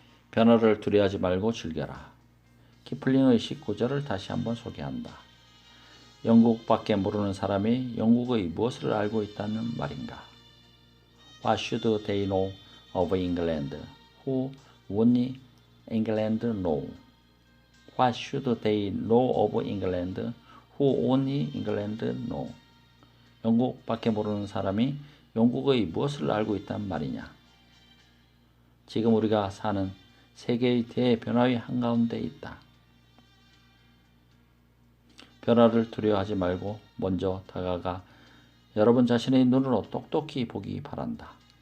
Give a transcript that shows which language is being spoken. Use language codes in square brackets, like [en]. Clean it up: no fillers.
[ko] 변화를 두려워하지 말고 즐겨라. 키플링의 19절을 다시 한번 소개한다. 영국밖에 모르는 사람이 영국의 무엇을 알고 있다는 말인가? [en] What should they know of England who won England know? What should they know of England who won England know? [ko] 영국밖에 모르는 사람이 영국의 무엇을 알고 있단 말이냐? 지금 우리가 사는 세계의 대변화의 한가운데 있다. 변화를 두려워하지 말고 먼저 다가가 여러분 자신의 눈으로 똑똑히 보기 바란다.